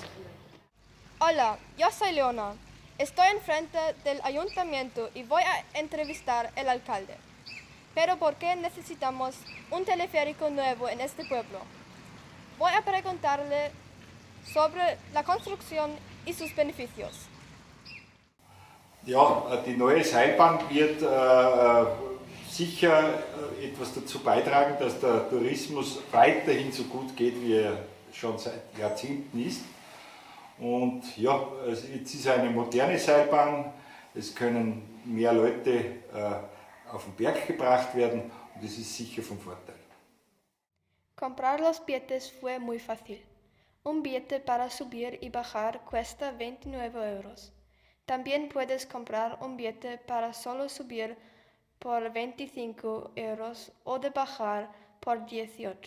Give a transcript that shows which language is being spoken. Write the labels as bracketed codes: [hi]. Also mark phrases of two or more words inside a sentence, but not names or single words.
[es] Hola, yo soy Leona. Estoy enfrente del ayuntamiento y voy a entrevistar al alcalde. Pero ¿por qué necesitamos un teleférico nuevo en este pueblo? Voy a preguntarle sobre la construcción y sus beneficios. [de] Ja, die neue Seilbahn wird sicher etwas dazu beitragen, dass der Tourismus weiterhin so gut geht, wie er schon seit Jahrzehnten ist. Und ja, jetzt ist eine moderne Seilbahn, es können mehr Leute auf den Berg gebracht werden und das ist sicher von Vorteil. [es] Comprar los billetes fue muy fácil. Un billete para subir y bajar cuesta 29 euros. También puedes comprar un billete para solo subir por 25 euros o de bajar por 18.